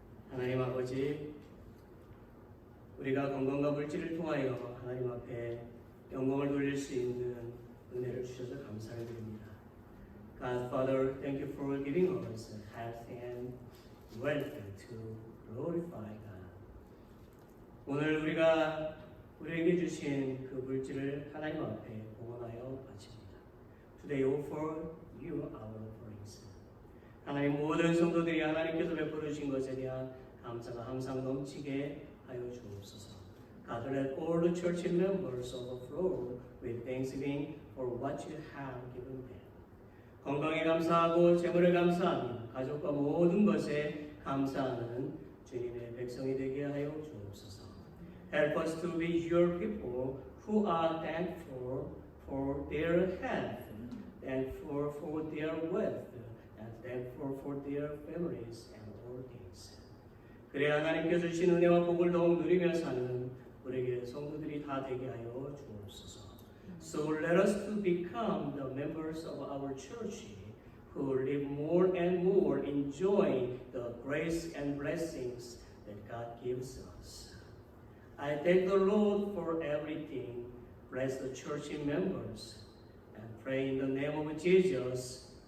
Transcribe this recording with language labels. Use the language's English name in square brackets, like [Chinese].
[Korean] 하나님 아버지, 우리가 건강과 물질을 통하여 하나님 앞에 영광을 돌릴 수 있는 은혜를 주셔서 감사를 드립니다. [English] God, Father, thank you for giving us health and wealth to glorify God. [Korean] 오늘 우리가 우리에게 주신 그 물질을 하나님 앞에 봉헌하여 바칩니다. [English] Today offer you our offerings. [Korean] 하나님 모든 성도들이 하나님께서 베풀어 주신 것에 대한 감사가 항상 넘치게 하여 주옵소서. [English] God, let all the church members overflow with thanksgiving for what you have given them. [Korean] 건강에 감사하고 재물에 감사하며 가족과 모든 것에 감사하는 주님의 백성이 되게 하여 주옵소서. [English] Help us to be your people who are thankful for their health, thankful for their wealth, and thankful for their families and all things. [Korean] 그래야 하나님께서 주신 은혜와 복을 더욱 누리며 사는 우리에게 성도들이 다 되게 하여 주옵소서. [English] So let us to become the members of our church who live more and more enjoying the grace and blessings that God gives us. I thank the Lord for everything. Bless the church members and pray in the name of Jesus.